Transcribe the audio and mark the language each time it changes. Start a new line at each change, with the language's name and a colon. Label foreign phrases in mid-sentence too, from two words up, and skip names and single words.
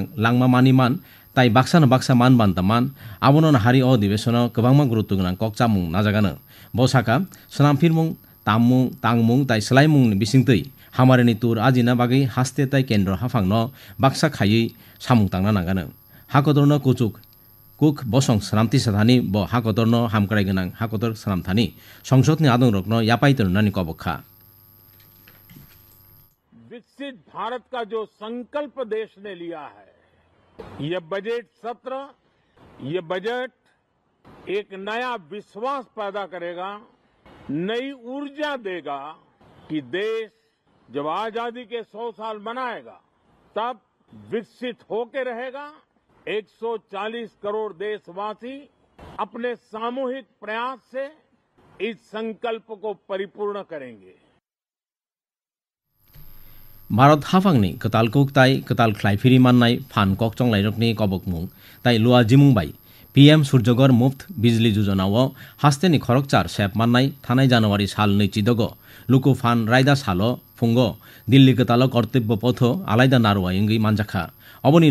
Kok Borok: लांमा मानिमान ताई बाक्सानो बाक्सा मान बान्तामान आबोनो हारि अधिवेशन गोबांमा गुरुत्व गोनां ककचामुं नाजागानो बसाका सनामफिरमुं तांमुं ताई सलायमुंनि बिसिंतै हामारिनि तुर आजिना बागै हास्ते ताई केन्द्र हाफांनो बाक्सा खायै सामुं तांना नागानो हाकतरनो कुक बसं सनामति साथानि ब हाकतरनो हामक्राय गोनां हाकतर सनामथानि संसदनि आदंरकनो यापाइतरनानि कबखा
Hindi: विकसित भारत का जो संकल्प देश ने लिया है ये बजट सत्र ये बजट एक नया विश्वास पैदा करेगा नई ऊर्जा देगा कि देश जब आजादी के 100 साल मनाएगा तब विकसित होकर रहेगा 140 करोड़ देशवासी अपने सामूहिक प्रयास से इस संकल्प को परिपूर्ण करेंगे
Kok Borok: भारत हाफांनि कताल कुक ताई कताल ख्लाइफिरि माननाय फान ककचं लाइरकनि कबकमुं ताई लुआ जिमुंबाय PM सूर्यगर मुफ्त बिजली योजनाओ हास्तेनि खरकचार सेप माननाय थानाय जानुवारि साल नैचिदगो लुकु फान रायदा सालो फुंगो दिल्ली कताल कर्तव्य पथ आलायदा नारवा इंगै मानजाखा अबनि